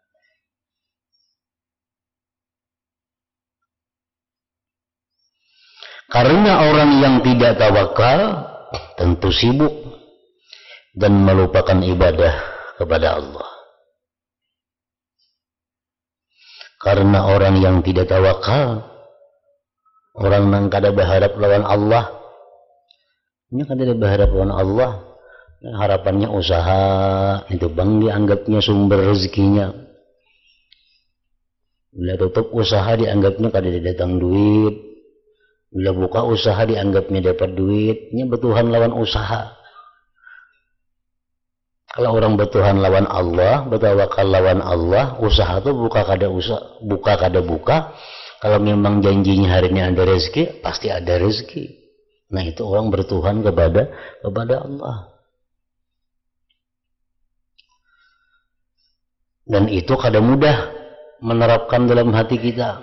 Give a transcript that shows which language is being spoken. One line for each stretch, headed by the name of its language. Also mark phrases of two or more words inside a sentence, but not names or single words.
Indonesian: Karena orang yang tidak tawakal tentu sibuk dan melupakan ibadah kepada Allah. Karena orang yang tidak tawakal, orang yang kada berharap lawan Allah, ini kada berharap lawan Allah, harapannya usaha, itu bang dianggapnya sumber rezekinya. Bila tutup usaha dianggapnya kada datang duit. Bila buka usaha dianggapnya dapat duit. Ini bertuhan lawan usaha. Kalau orang bertuhan lawan Allah, bertawakal lawan Allah, usaha tuh buka kada buka. Kalau memang janjinya hari ini ada rezeki, pasti ada rezeki. Nah, itu orang bertuhan kepada Allah. Dan itu kada mudah menerapkan dalam hati kita.